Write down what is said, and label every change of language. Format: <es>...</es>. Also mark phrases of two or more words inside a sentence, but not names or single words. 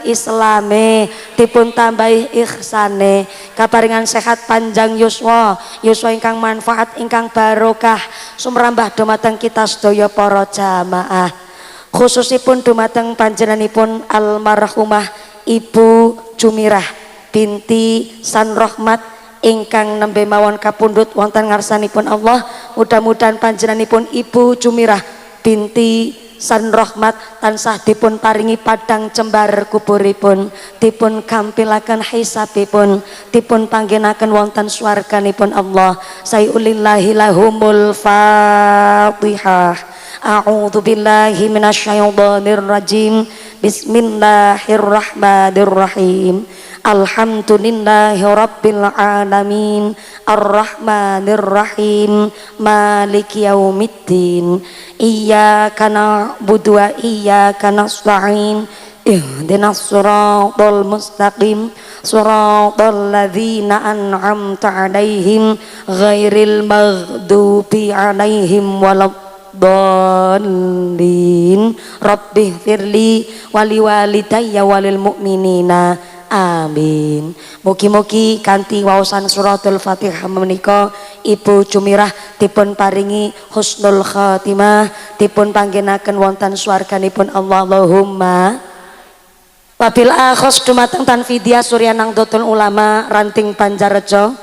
<jv>islame, dipun tambahi ihsane, kaparingan sehat panjang yuswa ingkang manfaat ingkang barokah sumrambah dumateng kita sedaya para jamaah, khususipun dumateng panjenenganipun almarhumah Ibu Jumirah binti Sanrohmat ingkang nembe mawon kapundhut wonten ngarsanipun Allah. Mudah-mudahan panjenenganipun Ibu Jumirah binti san rahmat tansah dipun paringi padang cembar kuburipun, dipun gampilaken hisabipun, dipun panggenaken wonten swarganipun Allah.</jv> <ar>شيء لله لهم الفاتحة. أعوذ بالله من الشيطان الرجيم. بسم الله الرحمن الرحيم. الحمد لله رب العالمين. الرحمن الرحيم. مالك يوم الدين. إياك نعبد وإياك نستعين. اهدنا الصراط المستقيم. صراط الذين أنعمت عليهم غير المغضوب عليهم ولا الضالين. رب اغفر لي ولوالدي وللمؤمنين. Amin.</ar> <jv>Mugi-mugi kanthi waosan</jv> <ar>سورة الفاتحة</ar> <jv>menika Ibu Jumirah dipun paringi</jv> <ar>حسن الخاتمة,</ar> <jv>dipun panggenaken wonten swarganipun Allah.</jv> <ar>اللهم وبالأخص</ar> <jv>dumateng Tanfidia Surya Nahdlatul Ulama Ranting Banjarejo.</jv>